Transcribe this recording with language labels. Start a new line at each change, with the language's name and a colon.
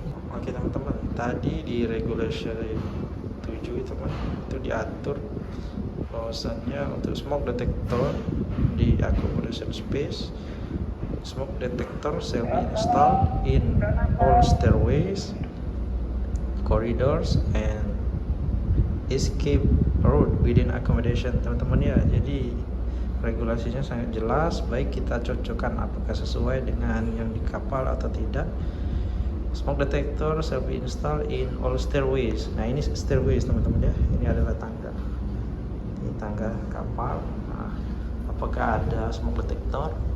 Indonesian: Oke teman-teman, tadi di
English: regulation 7
Indonesian: itu diatur bahwasannya untuk
English: smoke detector di accommodation space, smoke detector shall be installed in all stairways, corridors, and escape road within accommodation
Indonesian: teman-teman ya. Jadi regulasinya sangat jelas, baik kita cocokkan apakah sesuai dengan yang di kapal atau tidak.
English: Smoke detector shall be installed in all stairways.
Indonesian: Nah ini stairways teman-teman ya, ini adalah tangga, ini tangga kapal. Nah, apakah ada smoke detector?